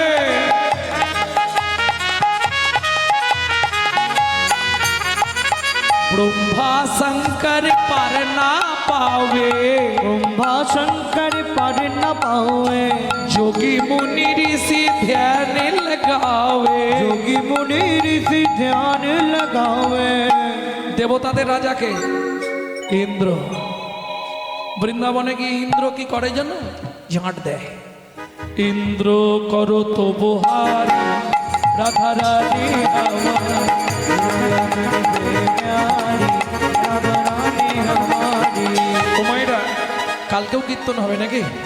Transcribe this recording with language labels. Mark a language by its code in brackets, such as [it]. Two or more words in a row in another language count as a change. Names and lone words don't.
[hi] ब्रह्मा शंकर पर ना पावे। ब्रह्मा शंकर पर न पावे। जोगी मुनि ऋषि ध्यान लगावे। जोगी मुनि ऋषि ध्यान लगावे। [bn] দেবতাদের রাজাকে ইন্দ্র। বৃন্দাবনে গিয়ে ইন্দ্র কি করে জানো? ঝাঁট দেয়। ইন্দ্র করো তো বহারি রাধা রানী আমার ও মায়েরা, কালকেও কীর্তন হবে নাকি?